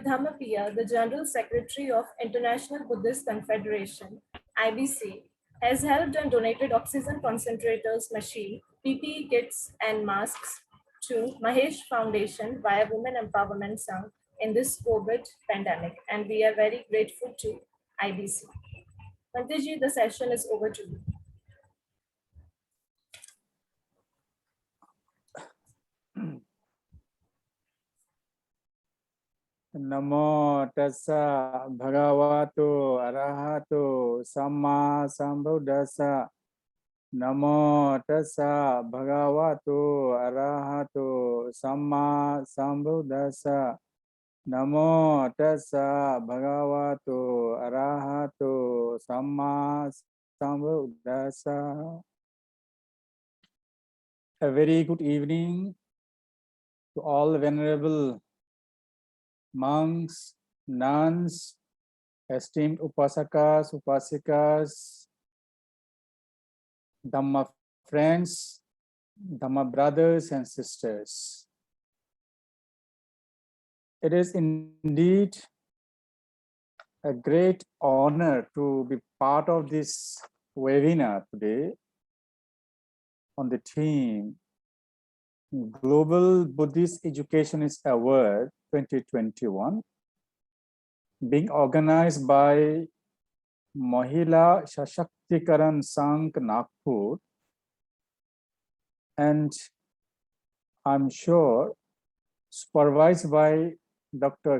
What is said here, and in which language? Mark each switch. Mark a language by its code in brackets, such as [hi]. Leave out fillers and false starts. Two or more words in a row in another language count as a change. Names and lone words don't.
[en] Dhammapiya, the General Secretary of International Buddhist Confederation, IBC, has helped and donated oxygen concentrators, machine, PPE kits, and masks to Mahesh Foundation via Women Empowerment Sangh in this COVID pandemic, and we are very grateful to IBC. Bhanteji, the session is over to you. [pi] Namo tassa bhagavato arahato samma sambuddhassa. Namo tassa bhagavato arahato samma sambuddhassa. Namo tassa bhagavato arahato samma sambuddhassa. [en] A very good evening to all venerable monks, nuns, esteemed upasakas, upasikas, Dhamma friends, Dhamma brothers and sisters. It is indeed a great honor to be part of this webinar today on the theme Global Buddhist Educationist Award 2021, being organized by Mahila Sashaktikaran Sangh Nagpur, and I'm sure supervised by Dr.